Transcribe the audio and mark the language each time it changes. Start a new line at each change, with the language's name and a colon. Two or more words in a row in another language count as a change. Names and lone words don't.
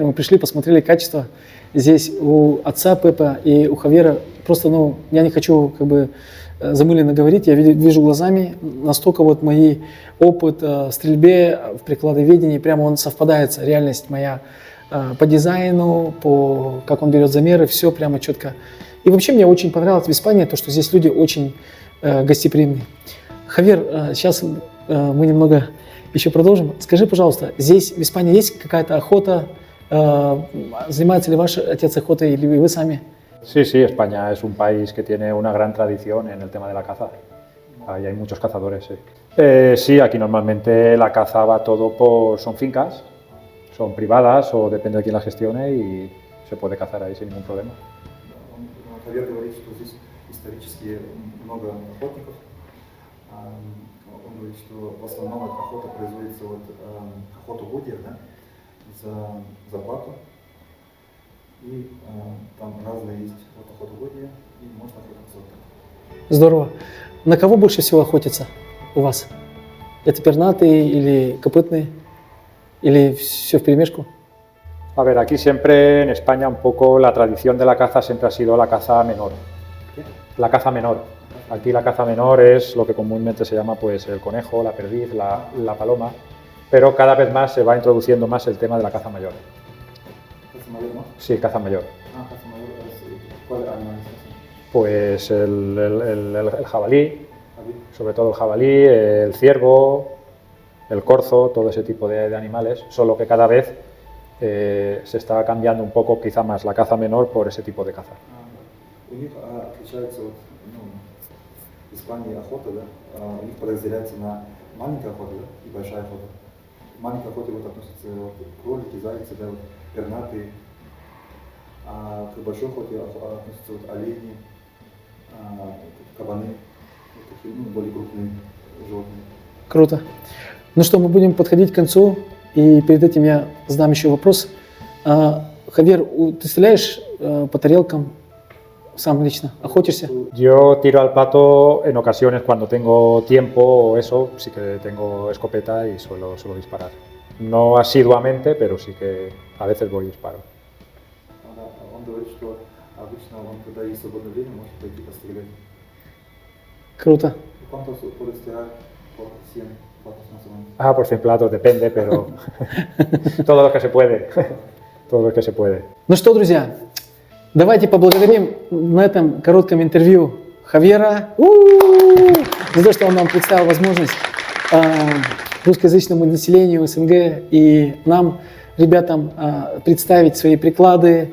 Russian: Мы пришли, посмотрели качество. Здесь у отца Пепа и у Хавьера просто, я не хочу замыленно говорить, я вижу глазами, настолько вот мой опыт в стрельбе, в прикладоведении, прямо он совпадает, реальность моя по дизайну, по как он берет замеры, все прямо четко. И вообще мне очень понравилось в Испании то, что здесь люди очень гостеприимные. Хавьер, сейчас мы немного еще продолжим. Скажи, пожалуйста, здесь в Испании есть какая-то охота? Занимается ли ваш отец охотой или вы сами?
Spanish: Sí, sí, España es un país que tiene una gran tradición en el tema de la caza. Ahí hay muchos cazadores, sí. Sí, aquí normalmente la caza va todo son fincas, son privadas o depende de quién las gestione y se puede cazar ahí sin ningún problema.
Russian: Хавьер говорит, что здесь исторически много охотников. Он говорит, что в основном эта охота производится охотугодия, за плату. И там разные есть охотугодия, и можно охотиться вот так. Здорово. На кого больше всего охотятся у вас? Это пернатые или копытные? Или все вперемешку?
Spanish: A ver, aquí siempre en España un poco la tradición de la caza siempre ha sido la caza menor. La caza menor. Aquí la caza menor es lo que comúnmente se llama pues el conejo, la perdiz, la paloma, pero cada vez más se va introduciendo más el tema de la caza mayor. ¿Caza mayor, no? Sí, caza mayor. Caza mayor, ¿cuál animal es? Pues el jabalí, Jabalí. sobre todo el jabalí, el ciervo, el corzo, todo ese tipo de animales, solo que cada vez se está cambiando un poco quizá más la caza menor por ese tipo de caza.
Russian: У них отличается в Испании охота, у них подразделяется на маленькая охота и большая охота. К маленькой охоте относятся кролики, зайцы, пернатые, а к большой охоте относятся олени, кабаны, такие более крупные животные. Круто. Ну что, мы будем подходить к концу, и перед этим я задам еще вопрос. Хавьер, ты стреляешь по тарелкам сам лично? Охотишься?
Spanish: Yo tiro al plato en ocasiones cuando tengo tiempo o eso, sí que tengo escopeta y suelo disparar. No asiduamente, pero sí que a veces voy y disparo.
Russian: Он говорит, что обычно он, когда есть свободное время, может пойти пострелять. Круто.
Spanish: ¿Cuántos puedes tirar por 100 platos más o menos? Ah, por 100 platos, depende, pero todo lo que se puede. Todo lo que se puede.
Russian: Ну что, друзья, давайте поблагодарим на этом коротком интервью Хавьера за то, что он нам представил возможность русскоязычному населению СНГ и нам, ребятам, представить свои приклады.